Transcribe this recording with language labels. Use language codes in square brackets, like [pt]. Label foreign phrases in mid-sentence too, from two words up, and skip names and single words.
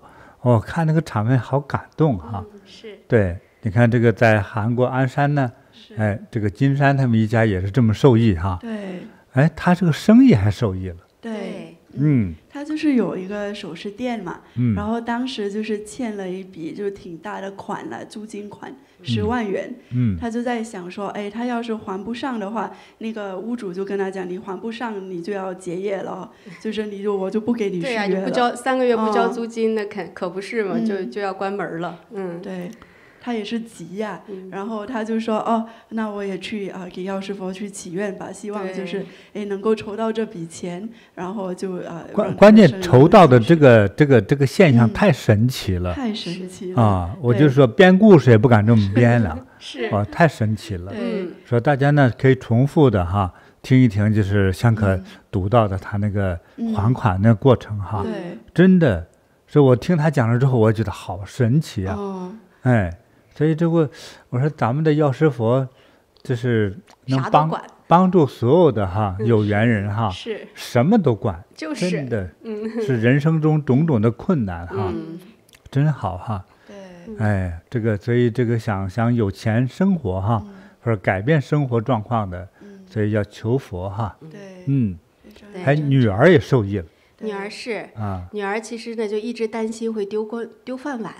[zh] 看那個場面好感動哈。是。對，你看這個在韓國鞍山呢，哎，這個金山他們一家也是這麼受益哈。對。哎，他這個生意還受益了。對。他就是有一個首飾店嘛，然後當時就是欠了一筆就挺大的款了，租金款10萬元。他就在想說，哎，他要是還不上的話，那個屋主就跟他講，你還不上你就要結業了，就是我就不給你續約了。對呀，你不交3個月不交租金，那可不是嘛，就要關門了。對。他也是急呀，然後他就說那我也去給藥師佛去祈願吧，希望就是能夠籌到這筆錢，然後就關鍵籌到的這個現象太神奇了，太神奇了啊！我就說編故事也不敢這麼編了，是太神奇了。說大家呢可以重複的哈聽一聽，就是香可讀到的他那個還款那個過程哈，真的是我聽他講了之後，我覺得好神奇啊！哎。所以這個，我說咱們的藥師佛，就是能幫助所有的哈有緣人哈，是什麼都管，就是真的是人生中種種的困難哈，真好哈。對，哎，這個所以這個想有錢生活哈，或者改變生活狀況的，所以要求佛哈。對，還女兒也受益了。女兒是女兒其實呢就一直擔心會丟飯碗。